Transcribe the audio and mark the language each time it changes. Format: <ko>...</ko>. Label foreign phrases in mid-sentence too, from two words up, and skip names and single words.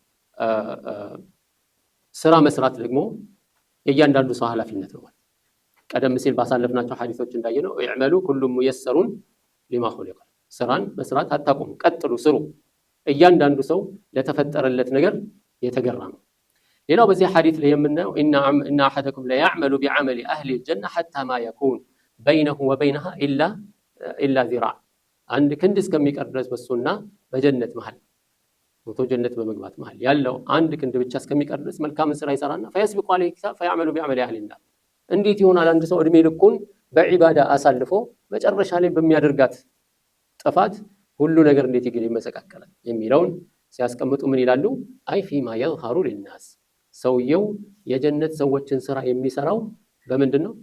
<am>ስራ መስራት ደግሞ የእያንዳንዱ ሰው ኃላፊነት ነው ቀደም ሲል ባሳለፍናቸው ሐዲሶች እንዳየነው</am> <ar>اعملوا فكل ميسر لما خلق</ar> <am>ስራን መስራት አታቆሙ ቀጥሉ ስሩ እያንዳንዱ ሰው ለተፈጠረለት ነገር የተገራ ነው ሌላው በዚህ ሐዲስ ላይ የምናየው</am> <ar>إن أحدكم لا يعمل بعمل اهل الجنه حتى ما يكون بينه وبينها الا ذراع</ar> <am>አንድ ክንድ እስከሚቀር ድረስ በሱና በጀነት መሃል ወቶ ጀነት በመግባት መሃል ያለው አንድ ክንድ ብቻ እስከሚቀር ድረስ መልካም ስራ ይሰራና</am> <ar>فيسبق عليه كتاب فيعمل بعمل اهل النار</ar> <am>እንዴት ይሆናል አንድ ሰው እድሜ ልኩን በዒባዳ አሳልፎ መጨረሻ ላይ በሚያደርጋት ጥፋት ሁሉ ነገር እንዴት ይመሰቃቀላል የሚለውን ሲያስቀምጡ ምን ይላሉ?</am> <ar>أي فيما يظهر للناس</ar> <am>ሰውየው የጀነት ሰዎችን ስራ የሚሰራው በምንድን ነው?</am>